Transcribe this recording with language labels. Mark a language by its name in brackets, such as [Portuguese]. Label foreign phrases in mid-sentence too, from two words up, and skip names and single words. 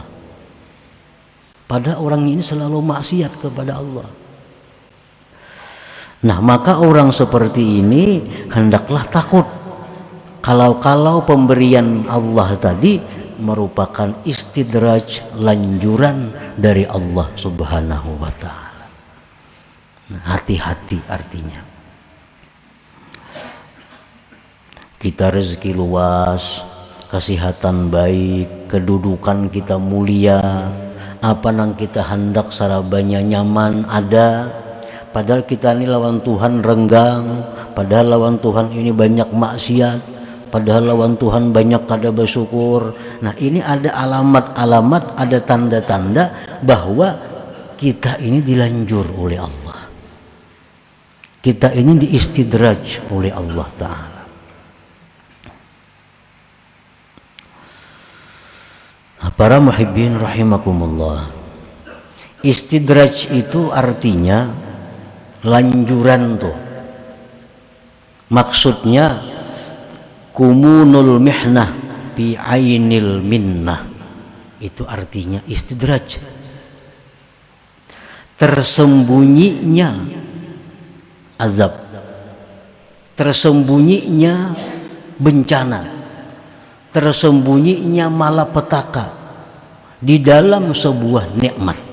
[Indonesian] Padahal orang ini selalu maksiat kepada Allah. Nah, maka orang seperti ini hendaklah takut kalau pemberian Allah tadi merupakan istidraj, lanjuran dari Allah [Arabic] سبحانه وتعالى. [Indonesian] Nah, hati-hati artinya. [Banjar] Kita rezeki luas, kesehatan baik, kedudukan kita mulia, apa nang kita hendak sarabanya nyaman ada, padahal kita ini lawan Tuhan renggang, padahal lawan Tuhan ini banyak maksiat, padahal lawan Tuhan banyak kada bersyukur. [Indonesian] Nah, ini ada alamat-alamat, ada tanda-tanda bahwa kita ini dilanjur oleh Allah, kita ini diistidraj oleh Allah Ta'ala. Para muhibbin rahimakumullah, istidraj itu artinya lanjuran tuh. [Arabic] Maksudnya كمون المحنة بعين المنة. [Indonesian] Itu artinya istidraj. Tersembunyinya azab, tersembunyinya bencana, tersembunyinya malapetaka di dalam sebuah nikmat.